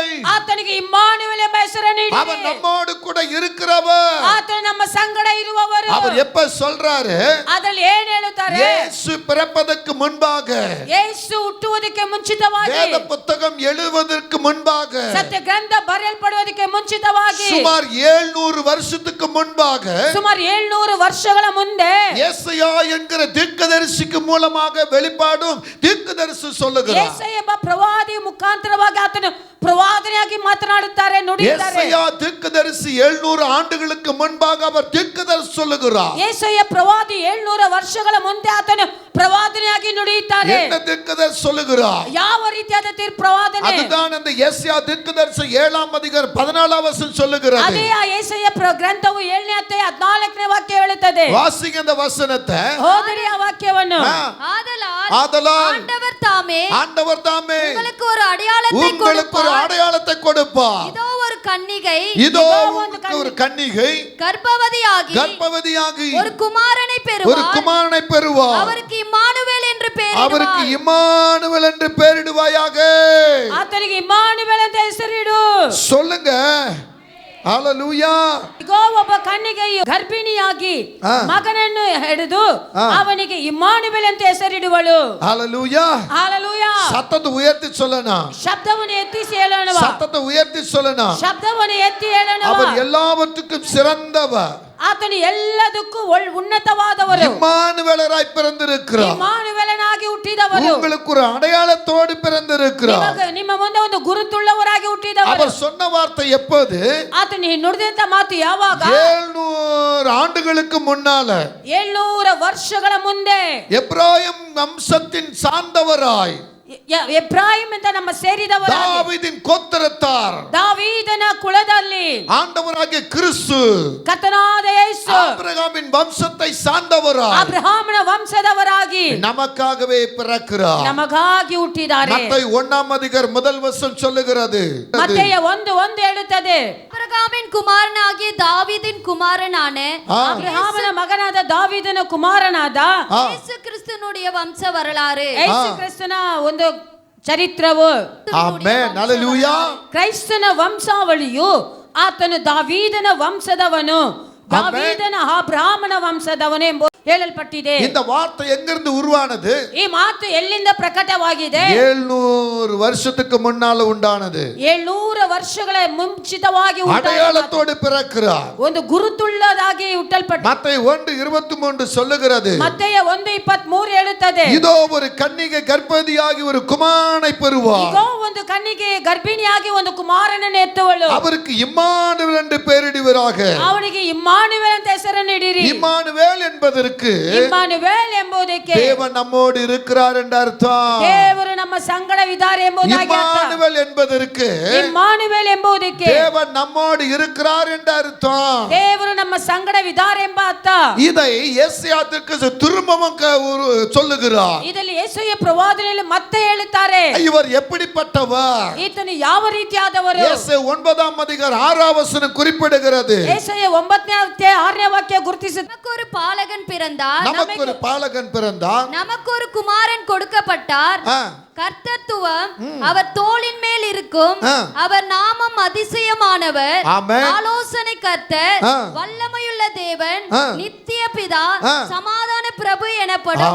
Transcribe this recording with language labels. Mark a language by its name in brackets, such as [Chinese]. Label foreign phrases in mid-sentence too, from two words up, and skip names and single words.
[Kannada] ಆತನಿಗೆ ಇಮ್ಮಾನುವೇಲ್ ಎಂಬ ಹೆಸರನ್ನು [Tamil] அவர் [Kannada] ಇಡಿರಿ. [Tamil] நம்மோடு கூட இருக்கிறவர். [Kannada] ಆತನು ನಮ್ಮ ಸಂಗಡ ಇರುವವರು. [Tamil] அவர் எப்ப சொல்றாரு? [Kannada] ಅದರಲ್ಲಿ ಏನು ಹೇಳುತ್ತಾರೆ? [Tamil] இயேசு பிறப்பதற்கு முன்பாக, [Kannada] ಯೇಸು ಹುಟ್ಟುವುದಕ್ಕೆ ಮುಂಚಿತವಾಗಿ, [Tamil] வேத புத்தகம் எழுதுவதற்கு முன்பாக, [Kannada] ಸತ್ಯ ಗ್ರಂಥ ಬರೆಯಲ್ಪಡುವುದಕ್ಕೆ ಮುಂಚಿತವಾಗಿ, [Tamil] சுமார் 700 வருஷத்துக்கு முன்பாக, [Kannada] ಸುಮಾರು 700 ವರ್ಷಗಳ ಮುಂದೆ [Tamil] ஏசாயா என்கிற தீர்க்கதரிசிக்கு மூலமாக வெளிப்பாடும் தீர்க்கதரிசி சொல்லுகிறார். [Kannada] ಯೆಶಾಯ ಎಂಬ ಪ್ರವಾದಿ ಮುಖಾಂತರವಾಗಿ ಆತನು ಪ್ರವಾದನೆಯಾಗಿ ಮಾತನಾಡುತ್ತಾರೆ, ನುಡಿಯುತ್ತಾರೆ. [Tamil] ஏசாயா தீர்க்கதரிசி 700 ಆಂಡುகளுக்கு முன்பாக அவர் தீர்க்கதரிசி சொல்லுகிறார். [Kannada] ಯೆಶಾಯ ಪ್ರವಾದಿ 700 ವರ್ಷಗಳ ಮುಂದೆ ಆತನು ಪ್ರವಾದನೆಯಾಗಿ ನುಡಿಯುತ್ತಾರೆ. [Tamil] என்ன தீர்க்கதரிசி சொல்லுகிறார்? [Kannada] ಯಾವ ರೀತಿಯಾದ ಪ್ರವಾದನೆ? [Tamil] அதுதான் அந்த ஏசாயா தீர்க்கதரிசி 7ஆம் அதிகாரம் 14ஆம் வசனம் சொல்லுகிறது. [Kannada] ಅದೇ ಆ ಯೆಶಾಯ ಗ್ರಂಥವು 7ನೇ ಅಧ್ಯಾಯ 14ನೇ ವಾಕ್ಯ ಹೇಳುತ್ತದೆ. [Tamil] வாசிங்க அந்த வசனத்தை. [Kannada] ಓದಿರಿ ಆ ವಾಕ್ಯವನ್ನು. [Tamil] ஆதலால் ஆண்டவர் தாமே உங்களுக்கு ஒரு அடையாளத்தை கொடுப்பார். இதோ ஒரு கன்னிகை கர்ப்பவதியாகி ஒரு குமாரனை பெறுவார். அவருக்கு இம்மானுவேல் என்று பெயரிடுவாயாக. [Kannada] ಆತನಿಗೆ ಇಮ್ಮಾನುವೇಲ್ ಅಂತ ಹೆಸರಿಡು. [Tamil] சொல்லுங்க. ஹalleluya. [Kannada] ಇಗೋ ಒಬ್ಬ ಕನ್ನಿಕೆಯು ಗರ್ಭಿಣಿಯಾಗಿ ಮಗನನ್ನು ಹೆಡೆದು ಅವನಿಗೆ ಇಮ್ಮಾನುವೇಲ್ ಅಂತ ಹೆಸರಿಡುವಳು. [Tamil] ஹalleluya. ஹalleluya. சத்தத்தை உயர்த்தி சொல்லணும். [Kannada] ಶಬ್ದವನ್ನು ಎತ್ತಿಸಿ ಹೇಳೋಣ. [Tamil] சத்தத்தை உயர்த்தி சொல்லணும். [Kannada] ಶಬ್ದವನ್ನು ಎತ್ತಿ ಹೇಳೋಣ. [Tamil] அவர் எல்லாவற்றுக்கும் சிறந்தவர். [Kannada] ಆತನು ಎಲ್ಲದಕ್ಕೂ ಉನ್ನತವಾದವರು. [Tamil] இம்மானுவேலராய் பிறந்திருக்கிறார். [Kannada] ಇಮ್ಮಾನುವೇಲನಾಗಿ ಹುಟ್ಟಿದವರು. [Tamil] உங்களுக்கு ஒரு அடையாளத்தோடு பிறந்திருக்கிறார். [Kannada] ನಿಮ್ಮ ಮುಂದೆ ಒಂದು ಗುರುತುಳ್ಳವರಾಗಿ ಹುಟ್ಟಿದವರು. [Tamil] அவர் சொன்ன வார்த்தை எப்போது? [Kannada] ಆತನು ನುಡಿದಂತ ಮಾತು ಯಾವಾಗ? [Tamil] 700 ஆண்டுகளுக்கு முன்னால, [Kannada] 700 ವರ್ಷಗಳ ಮುಂದೆ, [Tamil] எப்ராயிம் வம்சத்தின் சார்ந்தவராய், [Kannada] ಎಬ್ರಾಹಿಂ ಅಂತ ನಮ್ಮ ಸೇರಿದವರಾಗಿ, [Tamil] தாவீதின் கோத்திரத்தார், [Kannada] ದಾವೀದನ ಕುಲದಲ್ಲಿ [Tamil] ஆண்டவராகிய கிறிஸ்து, [Kannada] ಕರ್ತನಾದ ಯೇಸು, [Tamil] ஆபிரகாமின் வம்சத்தை சார்ந்தவராய், [Kannada] ಅಬ್ರಹಾಮನ ವಂಶದವರಾಗಿ [Tamil] நமக்காகவே பிறக்கிறார். [Kannada] ನಮಗಾಗಿ ಹುಟ್ಟಿದ್ದಾರೆ. [Tamil] மத்தேயு 1ஆம் அதிகாரம் முதல் வசனம் சொல்லுகிறது. [Kannada] ಮತ್ತೆಯ 1:1 ಹೇಳುತ್ತದೆ, [Tamil] அபிரகாமின் குமாரனாகிய தாவீதின் குமாரனான [Kannada] ಅಬ್ರಹಾಮನ ಮಗನಾದ ದಾವೀದನ ಕುಮಾರನಾದ [Tamil] ಯೇಸು ಕ್ರಿಸ್ತனுடைய வம்ச வரலாறு, [Kannada] ಯೇಸು ಕ್ರಿಸ್ತನ ಒಂದು ಚರಿತ್ರವು. ಆಮೆನ್. ಹalleluya. ಕ್ರೈಸ್ತನ ವಂಶಾವಳಿಯು ಆತನು ದಾವೀದನ ವಂಶದವನು, ದಾವೀದನ ಅಬ್ರಹಾಮನ ವಂಶದವನು ಎಂಬ ಹೇಳಲ್ಪಟ್ಟಿದೆ. [Tamil] இந்த வார்த்தை எங்கிருந்து உருவானது? [Kannada] ಈ ಮಾತು ಎಲ್ಲಿಂದ ಪ್ರಕಟವಾಗಿದೆ? [Tamil] 700 வருஷத்துக்கு முன்னால உண்டானது. [Kannada] 700 ವರ್ಷಗಳ ಮುಂಚಿತವಾಗಿ [Tamil] அடையாளத்தோடு பிறக்கிறார். [Kannada] ಒಂದು ಗುರುತುಳ್ಳದಾಗಿ ಹುಟ್ಟಲ್ಪಟ್ಟ. [Tamil] மத்தேயு 1:23 சொல்லுகிறது. [Kannada] ಮತ್ತೆಯ 1:23 ಹೇಳುತ್ತದೆ, [Tamil] இதோ ஒரு கன்னிகை கர்ப்பவதியாகி ஒரு குமாரனை பெறுவார். [Kannada] ಇಗೋ ಒಂದು ಕನ್ನಿಗೆ ಗರ್ಭಿಣಿಯಾಗಿ ಒಂದು ಕುಮಾರನನ್ನು ಎತ್ತುವಳು. [Tamil] அவருக்கு இம்மானுவேல் என்று பெயரிடுவீராக. [Kannada] ಅವನಿಗೆ ಇಮ್ಮಾನುವೇಲ್ ಅಂತ ಹೆಸರನ್ನು ಇಡಿರಿ. [Tamil] இம்மானுவேல் என்பதற்கு [Kannada] ಇಮ್ಮಾನುವೇಲ್ ಎಂಬುದಕ್ಕೆ [Tamil] தேவன் நம்மோடு இருக்கிறார் என்ற அர்த்தம். [Kannada] ದೇವರು ನಮ್ಮ ಸಂಗಡವಿದ್ದಾರೆ ಎಂಬುದಾಗಿ ಅರ್ಥ. [Tamil] இம்மானுவேல் என்பதற்கு [Kannada] ಇಮ್ಮಾನುವೇಲ್ ಎಂಬುದಕ್ಕೆ [Tamil] தேவன் நம்மோடு இருக்கிறார் என்ற அர்த்தம். [Kannada] ದೇವರು ನಮ್ಮ ಸಂಗಡವಿದ್ದಾರೆ ಎಂಬ ಅರ್ಥ. [Tamil] இதை ஏசாயா தீர்க்கதரிசி திரும்பவும் சொல்லுகிறார். [Kannada] ಇದರಲ್ಲಿ ಯೆಶಾಯ ಪ್ರವಾದನೆಯಲ್ಲಿ ಮತ್ತೆ ಹೇಳುತ್ತಾರೆ, [Tamil] இவர் எப்படிப்பட்டவர்? [Kannada] ಈತನು ಯಾವ ರೀತಿಯಾದವರು? [Tamil] ஏசாயா 9ஆம் அதிகாரம் 6ஆம் வசனம் குறிப்பிடுகிறது. [Kannada] ಯೆಶಾಯ 9ನೇ ಅಧ್ಯಾಯ 6ನೇ ವಾಕ್ಯ ಗುರುತಿಸುತ್ತದೆ, [Tamil] நமக்கு ஒரு பாலகன் பிறந்தார், நமக்கு ஒரு பாலகன் பிறந்தார், நமக்கு ஒரு குமாரன் கொடுக்கப்பட்டார், கர்த்தத்துவம் அவர் தோளின் மேல் இருக்கும், அவர் நாமம் அதிசயமானவர், ஆலோசனை கர்த்தர், வல்லமையுள்ள தேவன், நித்திய பிதா, சமாதான பிரபு எனப்படும்.